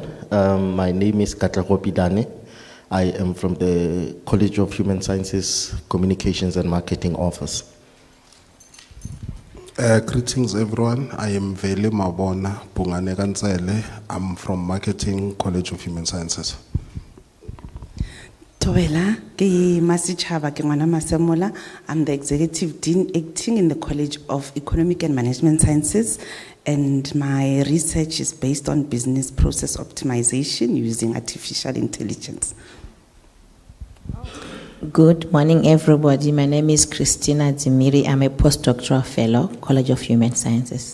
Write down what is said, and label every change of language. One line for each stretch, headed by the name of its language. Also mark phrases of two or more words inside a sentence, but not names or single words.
English: My name is Kgorong Pidane. I am from the College of Human Sciences, Communications and Marketing Office. Greetings, everyone. I am Vele Mabona Pungane Gantsele. I'm from Marketing, College of Human Sciences.
Northern Sotho: Tobela, ke Masichaba ke ngwana Masemola.
English: I'm the Executive Dean acting in the College of Economic and Management Sciences, and my research is based on business process optimization using artificial intelligence. Good morning, everybody. My name is Christina Zimiri. I'm a postdoctoral fellow, College of Human Sciences.